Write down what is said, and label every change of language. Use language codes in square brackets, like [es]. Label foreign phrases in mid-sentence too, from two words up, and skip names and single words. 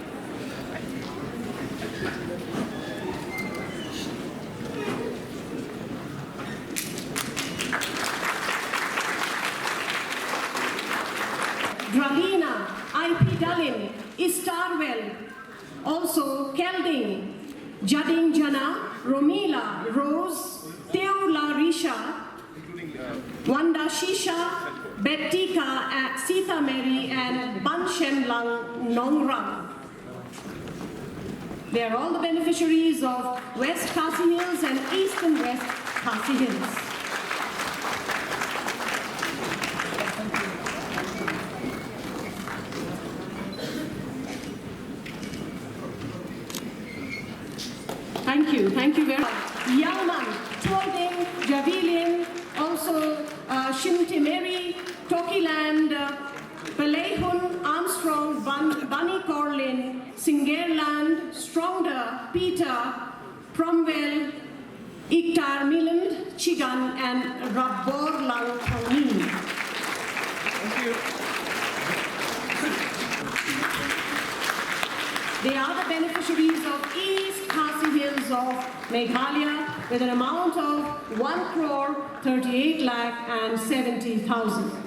[en] Dralina, IP Dalin, Istarwell, also Kelding, Jading Jana, Romila, Rose, Teo Larisha, Wanda Shisha, Bettika, Sita Mary, and Banshem Lang Nongrang. They are all the beneficiaries of West Khasi Hills and East and West Khasi Hills. Thank you very much. Yalman, Tuoding, Javilin, also Shintimeri, Tokiland, Palehun, Armstrong, Bunny Corlin, Singerland, Stronger, Peter, Cromwell, Iktar Miland, Chigan, and Rabbor Lang Tongin. Thank you. They are the beneficiaries of East Khasi Hills of Meghalaya with an amount of 1,38,70,000.